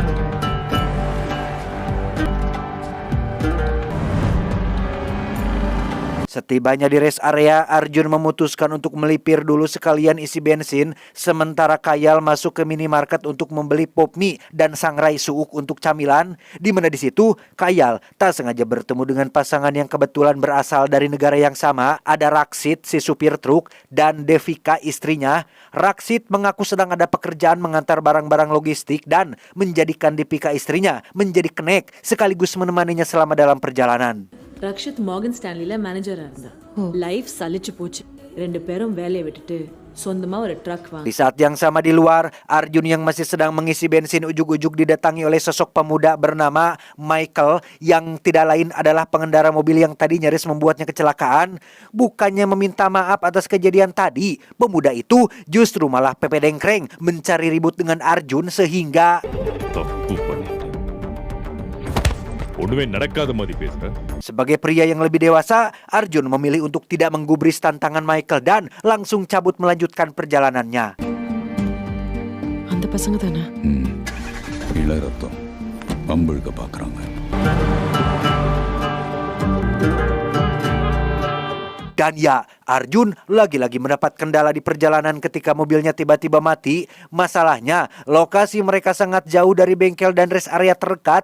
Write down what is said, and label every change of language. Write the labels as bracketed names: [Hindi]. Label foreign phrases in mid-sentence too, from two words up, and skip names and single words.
[Indonesian] Setibanya di [English] rest area, [Indonesian] Arjun memutuskan untuk melipir dulu sekalian isi bensin, sementara Kayal masuk ke minimarket untuk membeli pop mie dan sangrai suuk untuk camilan, di mana di situ Kayal tak sengaja bertemu dengan pasangan yang kebetulan berasal dari negara yang sama. Ada Raksit, si supir truk, dan Devika, istrinya. Raksit mengaku sedang ada pekerjaan mengantar barang-barang logistik dan menjadikan Devika, istrinya, menjadi kenek sekaligus menemaninya selama dalam perjalanan. [Tamil] ரக்ஷித் மார்கன் ஸ்டான்லில மேனேஜரா இருந்தா. லைஃப் சலிச்சு போச்சு. ரெண்டு பேரும் வேலையை விட்டுட்டு சொந்தமா ஒரு ட்ரக் வாங்க. [Indonesian] Di saat yang sama di luar, Arjun yang masih sedang mengisi bensin ujug-ujug didatangi oleh sosok pemuda bernama Michael yang tidak lain adalah pengendara mobil yang tadi nyaris membuatnya kecelakaan. Bukannya meminta maaf atas kejadian tadi, pemuda itu justru malah pepedengkreng mencari ribut dengan Arjun sehingga sebagai pria yang lebih dewasa, Arjun memilih untuk tidak menggubris tantangan Michael dan langsung cabut melanjutkan perjalanannya. [Tamil] அந்த பசங்க தானே? [Indonesian] Dan ya, Arjun lagi-lagi mendapat kendala di perjalanan ketika mobilnya tiba-tiba mati. Masalahnya, lokasi mereka sangat jauh dari bengkel dan [English] rest area [Indonesian] terdekat.